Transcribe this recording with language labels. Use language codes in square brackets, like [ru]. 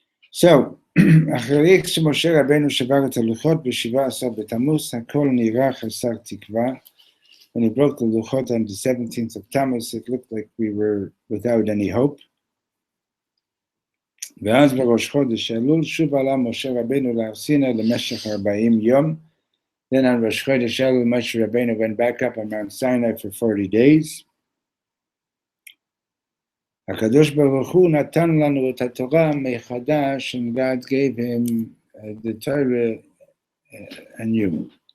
[he] So, אחרי כשמשה רבנו שבר את הלוחות ב-17 בתמוז, הכל נראה חסר תקווה. [en] When he broke the luchot on the 17th of Tammuz, it looked like we were without any hope. [he] ואז בראש חודש אלול שוב עלה משה רבנו להר סיני למשך 40 יום. [en] Then on Rosh Chodesh Elul, Moshe Rabbeinu went back up on Mount Sinai for 40 days. [he] HaKadosh Baruch Hu natan lanu et haTorah mechadash, [en] and God gave him the Torah anew.